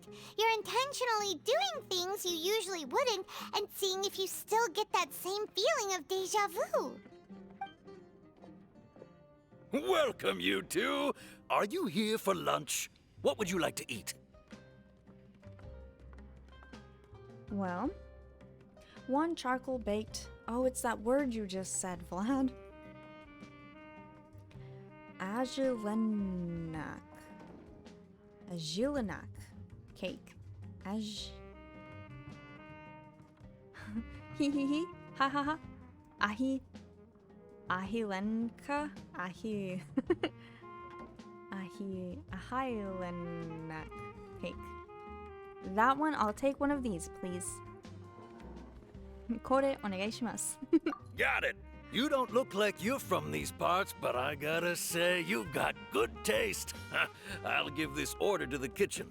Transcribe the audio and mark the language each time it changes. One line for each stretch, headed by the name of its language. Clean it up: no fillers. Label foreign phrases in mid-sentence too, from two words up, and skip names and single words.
English: You're intentionally doing things you usually wouldn't and seeing if you still get that same feeling of deja vu. Welcome, you two. Are you here for lunch? What would you like to eat? Well, one charcoal baked. Oh, it's that word you just said, Vlad. Agilenak. Agilenak cake. Hee hee hee. Ha ha ha. Ahilenka. Ahilenak cake. That one, I'll take one of these, please.
Japanese: これ お願いします.
English: Got it. You don't look like you're from these parts, but I gotta say, you've got good taste. I'll give this order to the kitchen.